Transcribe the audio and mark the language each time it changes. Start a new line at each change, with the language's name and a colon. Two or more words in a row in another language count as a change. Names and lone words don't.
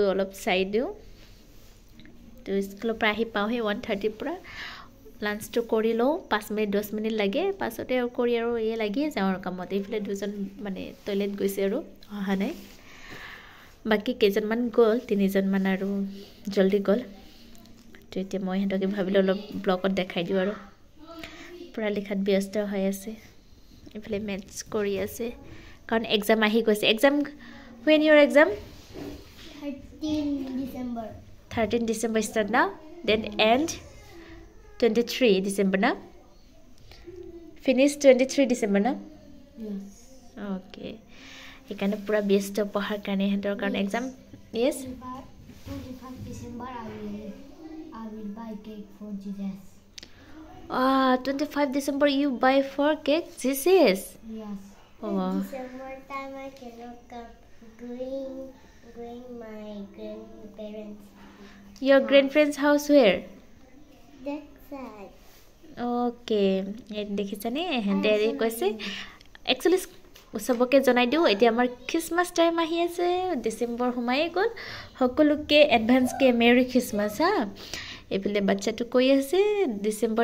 Assamese: অলপ চাই দিওঁ তো স্কুলৰ পৰা আহি পাওঁহে 1:30 পৰা লাঞ্চটো কৰি লওঁ 5 মিনিট 10 মিনিট লাগে পাছতে আৰু কৰি আৰু এই লাগিয়ে যাওঁ আৰু কামত এইফালে দুজন মানে টয়লেট গৈছে আৰু অহা নাই বাকী কেইজনমান গ'ল তিনিজনমান আৰু জলদি গ'ল তো এতিয়া মই এহেঁতকে ভাবিলোঁ অলপ ব্লগত দেখাই দিওঁ আৰু পুৰা লিখাত ব্যস্ত হৈ আছে ইফালে মেথছ কৰি আছে কাৰণ এক্সাম আহি গৈছে এক্সাম
English: when your exam 13 December. 13 December start now then end 23 December now finish 23 December now Yes.
Assamese: okay এখানে পুরা ব্যস্ত পঢ়াৰ কাৰণে হেতৰ কাৰণে এক্সাম yes
English: 25 December I will buy cake for Jesus. 25 December you buy for cake this is Yes. oh December time I cannot come going my grandparents. your grandparents house where That side.
Assamese: okay দেখিছানে হেঁতে কৈছে একচুয়ালি সবকে জনাই দিওঁ এতিয়া আমাৰ
English: Christmas time
Assamese: আহি আছে ডিসেম্বৰ সোমাই গ'ল সকলোকে এডভান্সকে
English: Merry Christmas
Assamese: হা এইফালে বাচ্চাটো কৈ আছে ডিসেম্বৰ